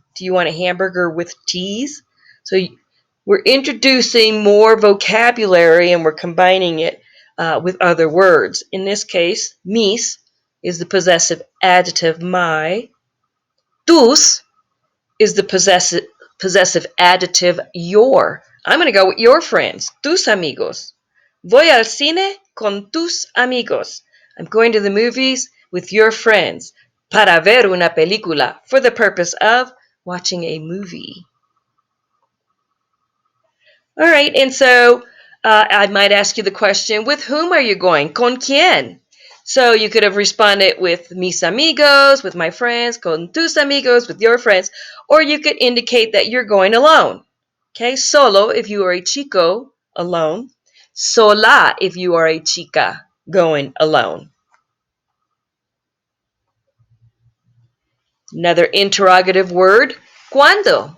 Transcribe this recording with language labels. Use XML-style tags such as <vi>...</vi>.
<en>Do you want a hamburger with cheese? So we're introducing more vocabulary and we're combining it with other words. In this case, mis is the possessive adjective my. Tus is the possessive adjective your. I'm going to go with your friends,</en> <es>tus amigos. Voy al cine con tus amigos.</es> <en>I'm going to the movies with your friends.</en> <es>Para ver una película,</es> <en>for the purpose of watching a movie. All right, and so I might ask you the question, with whom are you going?</en> <es>¿Con quién?</es> <en>So you could have responded with</en> <es>mis amigos,</es> <en>with my friends,</en> <es>con tus amigos,</es> <en>with your friends, or you could indicate that you're going alone. Okay, solo if you are a chico, alone. Sola if you are a chica, going alone. Another interrogative word, ¿cuándo?</en>